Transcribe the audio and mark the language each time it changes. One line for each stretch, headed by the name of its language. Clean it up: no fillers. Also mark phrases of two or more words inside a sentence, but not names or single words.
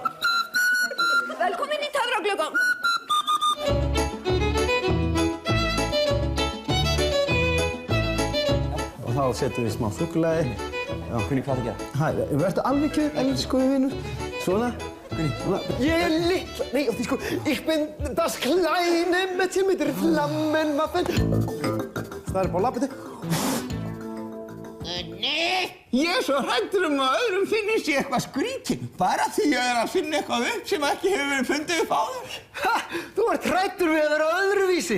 Icelandic: Velkomin í Töfraklukkan. Og þá setjum við smá súkkulaði. Já, Gunni, hvað er að gera? Hæ, verður alveg kjör, elsku vinur. Svona, Gunni, svona. Ég er litla, nei, sko,
German: ich bin das kleine Mädchen mit der Flammenwaffe.
Icelandic: Það er bara lappið. Nei, ég er svo hræddur að öðrum finnist ég eitthvað skrítinn. Bara því ég er að finna eitthvað upp sem ekki hefur verið fundið upp áður. Ha, þú ert hræddur við að vera öðruvísi.